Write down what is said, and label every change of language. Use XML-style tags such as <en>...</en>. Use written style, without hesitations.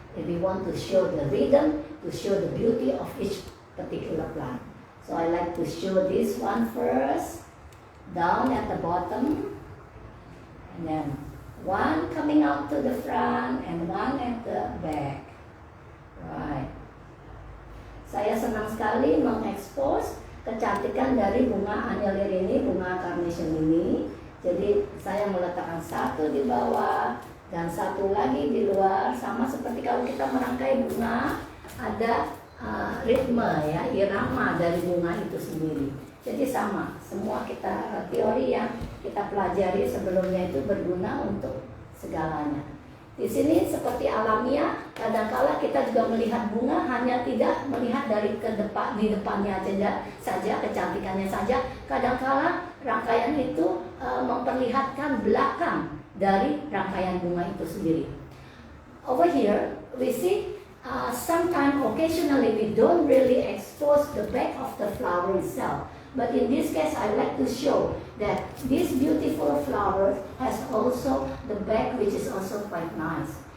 <en>If we want to show the rhythm, to show the beauty of each particular plant. So I like to show this one first, down at the bottom, and then one coming out to the front and one at the back. Right.</en> <id>Saya senang sekali mengekspos kecantikan dari bunga annealir ini, bunga carnation ini. Jadi saya meletakkan satu di bawah dan satu lagi di luar, sama seperti kalau kita merangkai bunga, ada ritme ya, irama dari bunga itu sendiri. Jadi sama, semua kita teori yang kita pelajari sebelumnya itu berguna untuk segalanya. Di sini seperti alamiah, kadangkala kita juga melihat bunga hanya tidak melihat dari di depannya saja, kecantikannya saja. Kadangkala rangkaian itu memperlihatkan belakang dari rangkaian bunga itu sendiri.</id> <en>Over here, we see sometimes, occasionally, we don't really expose the back of the flower itself. But in this case, I like to show that this beautiful flower has also the back, which is also quite nice.</en>